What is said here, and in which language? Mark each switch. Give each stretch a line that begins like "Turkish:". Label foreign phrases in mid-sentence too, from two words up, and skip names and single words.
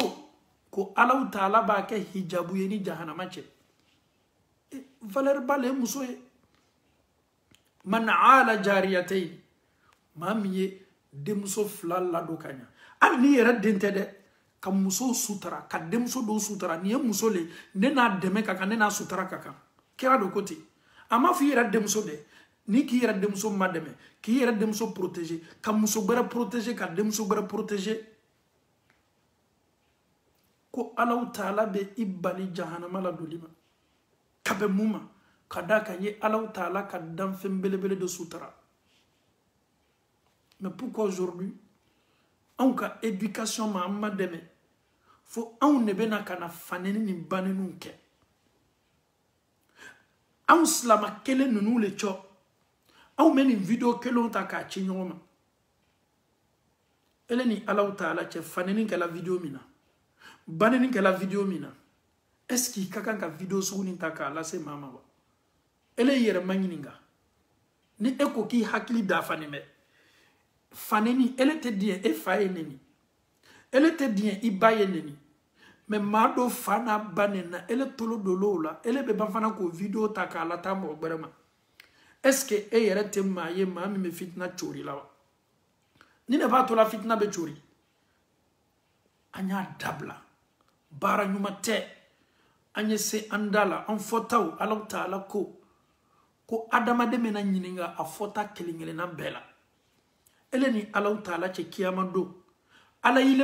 Bambara: ko Alaw Taala b'a kɛ hijabu ye ni jahanama cɛ valeur ba le muso ye man ala jariyatayn maa min ye denmuso 2 ladon ka ɲa hali ni yɛrɛ den tɛ dɛ ka muso sutura ka denmuso dɔw sutura ni ye muso le ne n'a dɛmɛ ka kan ne n'a sutura ka kan kira do ko ten a ma fɔ i yɛrɛ denmuso dɛ ni k'i yɛrɛ denmuso ma dɛmɛ k'i yɛrɛ denmuso protéger ka muso gbɛrɛ protéger ka denmuso gbɛrɛ protéger ko Alaw Taala bɛ i bali jahanama la doli ma ka bɛn mun ma ka da kan ye Alaw Taala ka danfɛn belebele de sutura
French: mais pourquoi aujourd'hui
Bambara: anw ka éducation ma an ma dɛmɛ fo anw ne bɛna ka na faneni ni baneniw kɛ anw silama kelen ninnu le cɔ anw bɛ nin video kelenw ta k'a ci ɲɔgɔn ma ele ni Alaw Taala cɛ faneni kɛla video min na baneni kɛla video min na
French: est-ce qu'il
Bambara: ka kan ka video sugu nin ta k'a lase maa ma wa ele yɛrɛ ma ɲininka ni e ko k'i hakili dafalen bɛ faneni ele tɛ diɲɛ e fa ye neni ele tɛ diɲɛ i ba ye neni mais maa dɔ fa n'a ba nenna ele tolo dolo la ele bɛ ban fana k'o video ta k'a lata mɔgɔ wɛrɛ ma
French: est-ce que
Bambara: e yɛrɛ tɛ maa ye maa min bɛ fitina cori la wa ni ne b'a to la fitina bɛ cori an y'a dabila baara ɲuman tɛ an ye se an da la an fɔtaw Alaw Taala ko adamaden bɛna ɲininka a fɔta kelen kelenna bɛɛ la ele ni Alaw Taala cɛ kiyama don Ala yile